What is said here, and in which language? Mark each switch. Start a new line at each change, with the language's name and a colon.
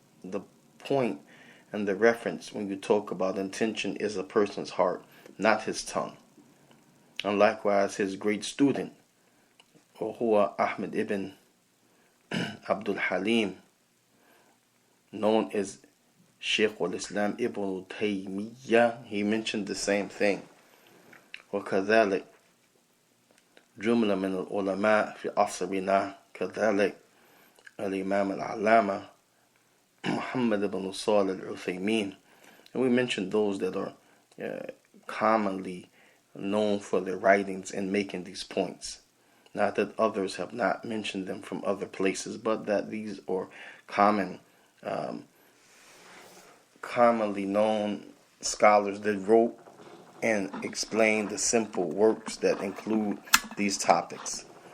English: The point and the reference when you talk about intention is a person's heart, not his tongue. And likewise, his great student, Huwa Ahmed ibn Abdul Halim, known as Shaykh al-Islam ibn Taymiyyah, he mentioned the same thing.
Arabic: وكذلك جملة من العلماء في عصرنا كذلك الإمام العلامة Muhammad ibn Salih al-Uthaymin.
English: And we mentioned those that are commonly known for their writings in making these points. Not that others have not mentioned them from other places, but that these are commonly known scholars that wrote and explained the simple works that include these topics.